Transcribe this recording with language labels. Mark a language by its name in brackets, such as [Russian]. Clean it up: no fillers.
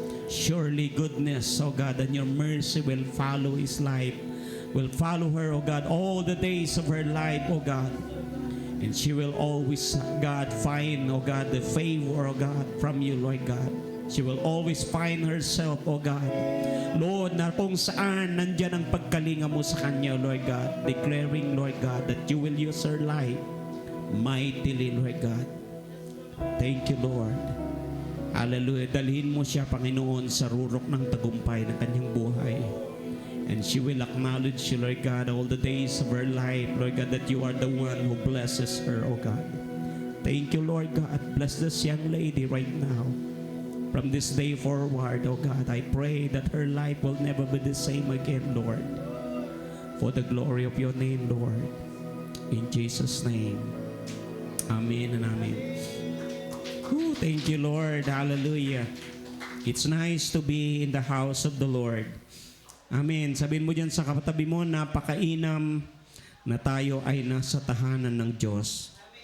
[English] Surely goodness, oh God, and your mercy will follow his life, will follow her, oh God, all the days of her life, oh God. And she will always, God, find, oh God, the favor, oh God, from you, Lord God. She will always find herself, oh God. [Filipino] Lord, na kung saan nandyan ang pagkalinga mo sa kanya, Lord God. [English] Declaring, Lord God, that you will use her life mightily, Lord God. Thank you, Lord. Hallelujah. [Filipino] Dalhin mo siya, Panginoon, sa rurok ng tagumpay ng kanyang buhay. [English] And she will acknowledge you, Lord God, all the days of her life, Lord God, that you are the one who blesses her, oh God. Thank you, Lord God. Bless this young lady right now. From this day forward, oh God, I pray that her life will never be the same again, Lord. For the glory of your name, Lord. In Jesus' name. Amen and amen. Ooh, thank you, Lord. Hallelujah. It's nice to be in the house of the Lord. Amen. [Filipino] Sabihin mo dyan sa katabi mo, napakainam na tayo ay nasa tahanan ng Diyos.